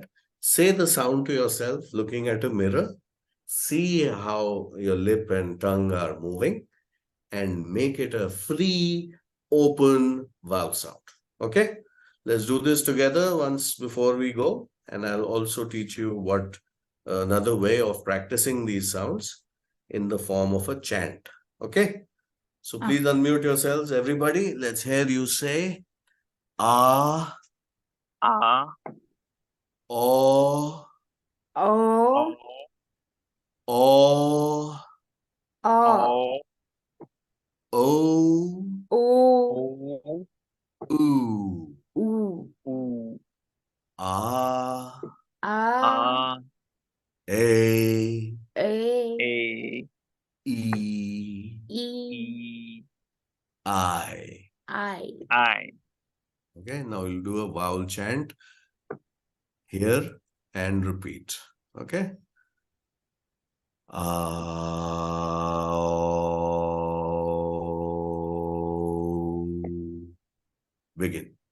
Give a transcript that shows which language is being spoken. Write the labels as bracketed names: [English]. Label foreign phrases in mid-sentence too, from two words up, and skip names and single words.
[English] Say the sound to yourself looking at a mirror. See how your lip and tongue are moving and make it a free, open vowel sound. Okay, let's do this together once before we go, and I'll also teach you what another way of practicing these sounds in the form of a chant. Okay, So please unmute yourselves, everybody. Let's hear you say ah, o, O, o, O, o, O, oo, U, ah, A, a, A, e, E, I. Okay, now we'll do a vowel chant here and repeat. Okay. Begin.